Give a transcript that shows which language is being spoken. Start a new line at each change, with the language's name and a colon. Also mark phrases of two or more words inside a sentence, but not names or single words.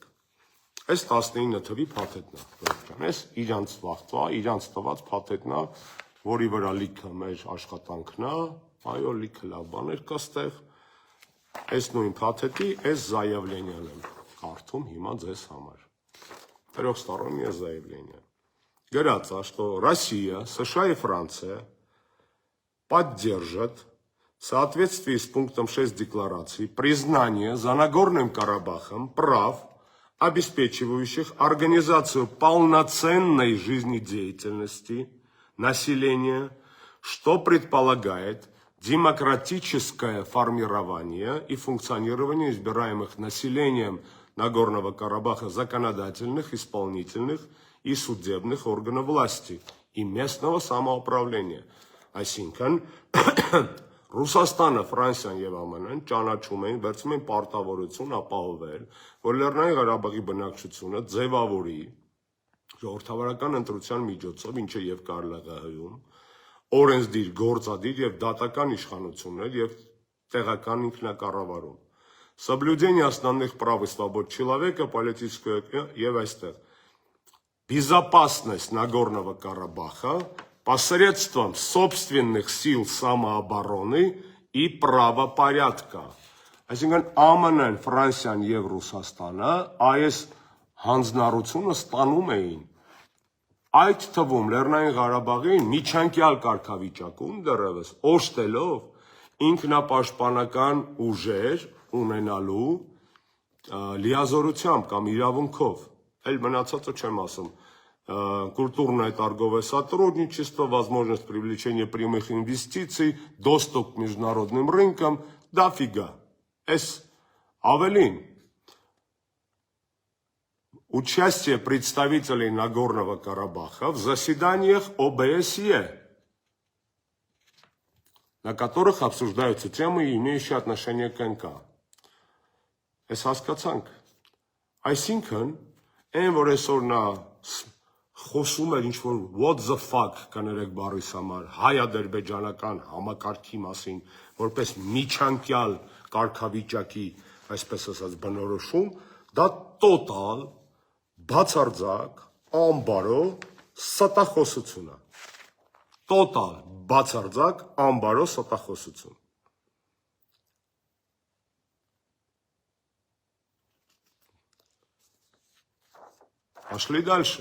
Armenian: այս 19 թվի փաթեթն է, այս իրանց վաղվա, իրանց տված փաթեթն է, որի վրա լիքը մեր աշխատանքն է, այո, լիքը լավ բաներ կա ստեղ, այս նույն փաթեթի, այս զայավլենյան եմ կարդում հիմա ձեզ համար,
Russian: трехстороннее заявление. Говорится, что Россия, США и Франция поддержат в соответствии с пунктом 6 декларации признание за Нагорным Карабахом прав, обеспечивающих организацию полноценной жизнедеятельности населения, что предполагает демократическое формирование и функционирование избираемых населением Нагорного Карабаха законодательных, исполнительных и судебных органов власти и местного самоуправления.
Armenian: Այսինքն Ռուսաստանը, Ֆրանսիան եւ ԱՄՆ-ն ճանաչում են, վերցում են պարտավորություն ապահովել, որ Լեռնային Ղարաբաղի բնակչությունը ձևավորի ժողովրդավարական ընտրության միջոցով, ինչը եւ Կարլաղահայում, օրենսդիր, գործադիր եւ դատական իշխանություններ եւ տեղական ինքնակառավարում։
Russian: Соблюдение основных прав и свобод человека, политическое
Armenian: եւ այստեղ
Russian: безопасность Нагорного Карабаха посредством собственных сил самообороны и правопорядка.
Armenian: Այսինքն ԱՄՆ-ն, Ֆրանսիան եւ Ռուսաստանը այս հանձնառությունը ստանում էին։ Այդ թվում Լեռնային Ղարաբաղին միջանկյալ կարգավիճակում դեռևս օժտելով ինքնապաշտպանական ուժեր ունենալու լիազորությամբ կամ իրավունքով, այլ մնացածը չեմ ասում,
Russian: культурное торговое сотрудничество, возможность привлечения прямых инвестиций, доступ к международным рынкам, дофига. Авелин. Участие представителей Нагорного Карабаха в заседаниях ОБСЕ, на которых обсуждаются темы, имеющие отношение к НК.
Armenian: Այս հասկացանք, այսինքն, այն որ այսօր նա խոսում էր ինչ-որ
English: what the fuck
Armenian: կներեք բառիս համար, հայ-ադրբեջանական համակարգի մասին, որպես միջանկյալ կարգավիճակի, այսպես ասած, բնորոշում, դա տոտալ բացարձակ, անբարո ստախոսություն է։ Տոտալ բացարձակ, անբարո ստախոսություն։
Russian: Пошли дальше.